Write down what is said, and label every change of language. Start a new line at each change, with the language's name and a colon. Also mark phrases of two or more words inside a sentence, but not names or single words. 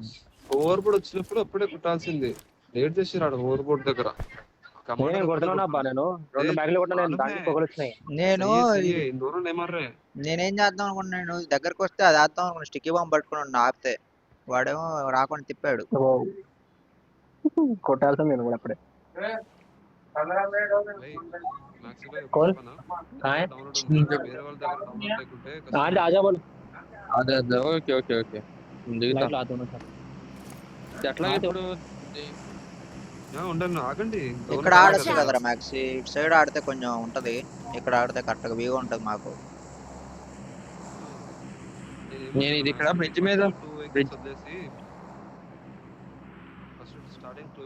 Telugu: ఓవర్ బోర్డ్ వచ్చినప్పుడు అప్పుడే కుట్టాల్సింది లేట్ చేసి రాడు ఓవర్ బోర్డ్ దగ్గర నేను కొడుతున్నాను అబ్బా నేను 2 బ్యాగులు కొట్టినా నేను దానికి పొగలు వచ్చినాయి దూరం ఏమర్రే నేనేం చేద్దాం అనుకున్నా నేను దగ్గరకు వస్తే అది వేద్దాం అనుకున్నా
English: sticky bomb
Telugu: పట్టుకుని ఆపితే వాడేమో రాకుండా తిప్పాడు కొట్టాల్సింది నేను కూడా అప్పుడే
Hindi: कौन कहाँ है?
Telugu: వేరే వాళ్ళ దగ్గర డౌన్లోడ్ లేకుంటే
Hindi: आज आजा बोल
Telugu: అదే ఓకే
Hindi: लाइट लाता हूँ मैं
Telugu: ఎట్లా ఇప్పుడు ఉండండి ఆగండి ఇక్కడ ఆడొచ్చు కదరా మ్యాక్స్ ఇటు సైడ్ ఆడితే కొంచెం ఉంటది ఇక్కడ ఆడితే కరెక్ట్ గా వ్యూ ఉంటది మాకు నేను ఇది ఇక్కడ బ్రిడ్జ్ మీద బ్రిడ్జ్ వదిలేసి ఫస్ట్ స్టార్టింగ్